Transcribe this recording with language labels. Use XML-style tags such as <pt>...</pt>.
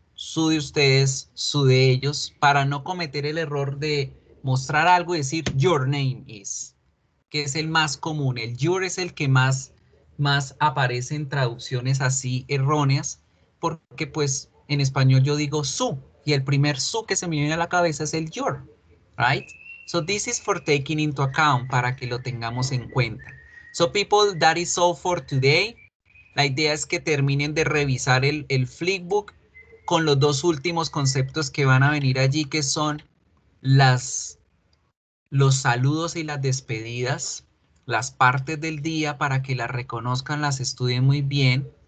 <es>su de ustedes, su de ellos, para no cometer el error de mostrar algo y decir</es> <en>your name is,</en> <es>que es el más común. El your es el que más aparece en traducciones así erróneas, porque pues en español yo digo su, y el primer su que se me viene a la cabeza es el your, right?</es> <en>So this is for taking into account,</en> <es>para que lo tengamos en cuenta.</es> <en>So people, that is all for today.</en> <es>La idea es que terminen de revisar el flipbook con los dos últimos conceptos que van a venir allí, que son los saludos y las despedidas, las partes del día, para que las reconozcan, las estudien muy bien.</es>